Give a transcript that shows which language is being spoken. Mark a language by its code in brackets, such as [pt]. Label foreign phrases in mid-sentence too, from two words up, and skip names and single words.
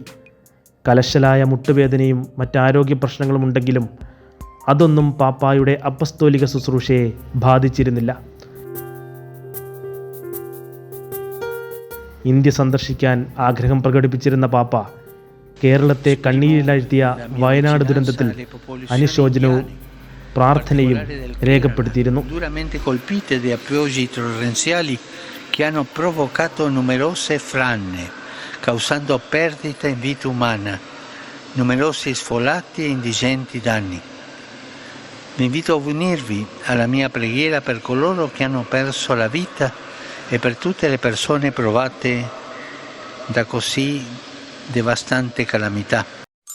[ml] കലശലായ മുട്ടുവേദനയും മറ്റാരോഗ്യ പ്രശ്നങ്ങളുമുണ്ടെങ്കിലും അതൊന്നും പാപ്പായുടെ അപ്പസ്തോലിക ശുശ്രൂഷയെ ബാധിച്ചിരുന്നില്ല. ഇന്ത്യ സന്ദർശിക്കാൻ ആഗ്രഹം പ്രകടിപ്പിച്ചിരുന്ന പാപ്പ കേരളത്തെ കണ്ണീരിലാഴ്ത്തിയ വയനാട് ദുരന്തത്തിൽ അനുശോചനവും പ്രാർത്ഥനയും രേഖപ്പെടുത്തിയിരുന്നു. [it] causando perdita in vita umana, numerosi sfolati e indigenti danni. Vi invito a unirvi alla mia preghiera per coloro che hanno perso la vita e per tutte le persone provate da così devastante calamità.